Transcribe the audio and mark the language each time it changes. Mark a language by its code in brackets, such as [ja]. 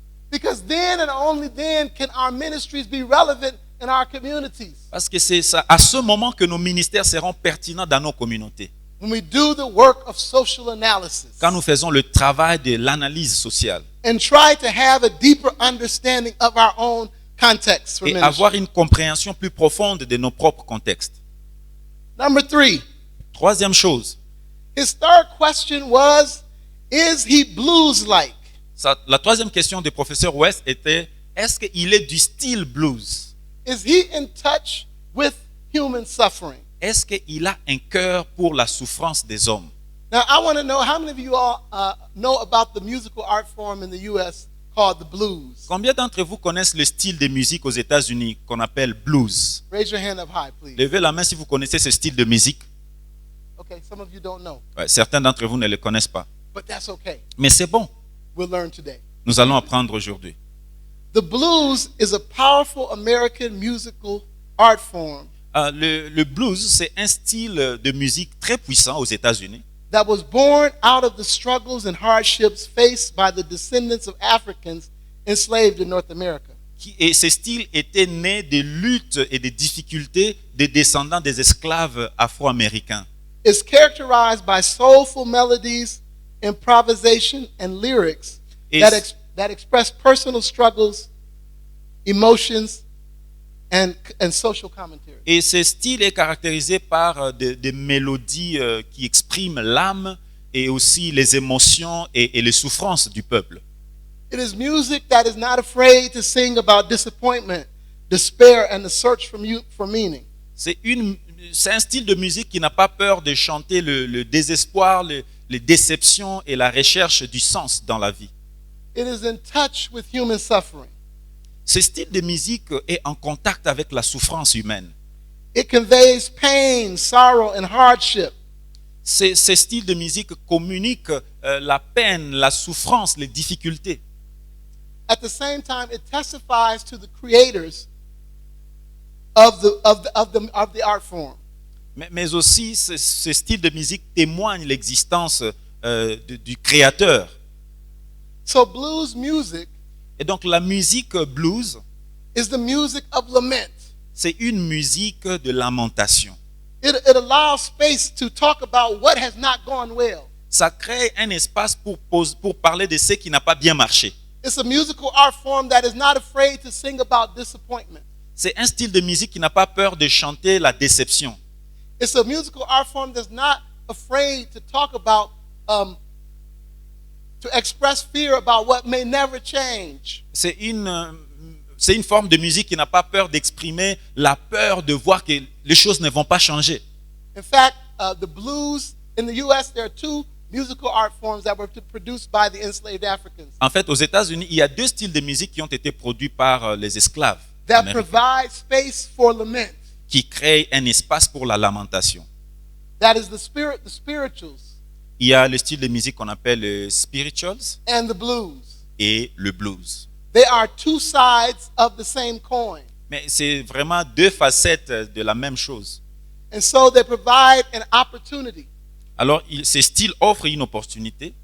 [en] Because then and only then can our ministries be relevant in our communities. [fr] Parce que c'est ça, à ce moment que nos ministères seront pertinents dans nos communautés. [en] When we do the work of social analysis [fr] Quand nous faisons le travail de l'analyse sociale [en] and try to have a deeper understanding of our own context for [fr] et [en] ministry. [fr] avoir une compréhension plus profonde de nos propres contextes. [en] Number 3, [fr] Troisième chose, [en] his third question was, is he blues-like? [fr] la troisième question du professeur West était, est-ce qu'il est du style blues? [en] Is he in touch with human suffering? [fr] Est-ce qu'il a un cœur pour la souffrance des hommes? [en] Now, I want to know how many of you all know about the musical art form in the U.S. called the blues. [fr] Combien d'entre vous connaissent le style de musique aux États-Unis qu'on appelle blues? [en] Raise your hand up high, please. [fr] Levez la main si vous connaissez ce style de musique. [en] Okay, some of you don't know, [fr] Ouais, certains d'entre vous ne le connaissent pas. [en] but that's okay. [fr] Mais c'est bon, [en] We'll learn today. [fr] nous allons apprendre aujourd'hui. [en] The blues is a powerful American musical art form [fr] Le blues, c'est un style de musique très puissant aux États-Unis [en] that was born out of the struggles and hardships faced by the descendants of Africans enslaved in North America. [fr] et ce style était né des luttes et des difficultés des descendants des esclaves afro-américains. [en] It's characterized by soulful melodies, improvisation, and lyrics It's- that express personal struggles, emotions, and social commentary. [fr] Et ce style est caractérisé par des mélodies qui expriment l'âme et aussi les émotions et les souffrances du peuple. [en] It is music that is not afraid to sing about disappointment, despair, and the search for meaning. [fr] C'est un style de musique qui n'a pas peur de chanter le désespoir, les déceptions et la recherche du sens dans la vie. [en] It is in touch with human suffering. [fr] Ce style de musique est en contact avec la souffrance humaine. [en] It conveys pain, sorrow, and hardship. [fr] Ce style de musique communique la peine, la souffrance, les difficultés. [en] At the same time, it testifies to the creators of the art form. [fr] Mais aussi, ce style de musique témoigne l'existence du créateur. [en] So blues music [fr] Et donc la musique blues, [en] is the music of lament. [fr] c'est une musique de lamentation. [en] It allows space to talk about what has not gone well. [fr] Ça crée un espace pour parler de ce qui n'a pas bien marché. [en] It's a musical art form that is not afraid to sing about disappointment. [fr] C'est un style de musique qui n'a pas peur de chanter la déception. [en] It's a musical art form that's not afraid to talk about, to express fear about what may never change. [fr] C'est une forme de musique qui n'a pas peur d'exprimer la peur de voir que les choses ne vont pas changer. [en] In fact, the blues in the U.S., there are two musical art forms that were produced by the enslaved Africans [fr] En fait, aux États-Unis, il y a deux styles de musique qui ont été produits par les esclaves [en] that [fr] américains, [en] provide space for lament. [fr] qui créent un espace pour la lamentation. [en] That is the spirituals, [fr] Il y a le style de musique qu'on appelle les spirituals [en] and the blues. [fr] et le blues. [en] They are two sides of the same coin. [fr] Mais c'est vraiment deux facettes de la même chose. [en] And so they provide an opportunity [fr] Alors, ces styles offrent une opportunité